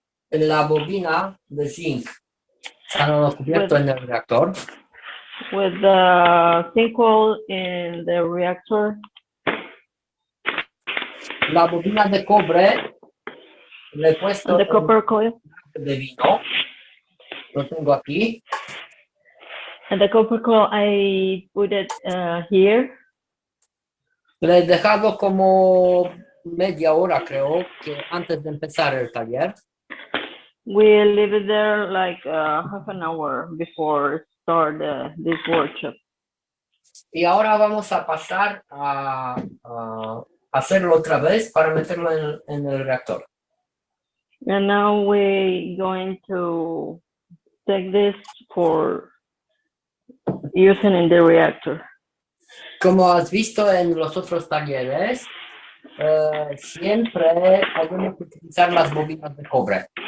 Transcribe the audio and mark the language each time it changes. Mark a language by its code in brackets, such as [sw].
[es] La bobina de zinc está cubierto en el reactor. [en] With the zinc coil in the reactor. [es] La bobina de cobre le he puesto [en] The copper coil. [es] de vino. Lo tengo aquí. [en] And the copper coil, I put it here. [es] Le he dejado como media hora, creo, que antes de empezar el taller. [en] We leave it there like half an hour before start this workshop. [es] Y ahora vamos a pasar a hacerlo otra vez para meterlo en el reactor. [en] And now we're going to take this for using in the reactor. [es] Como has visto en los otros talleres, siempre tenemos que utilizar las bobinas de cobre.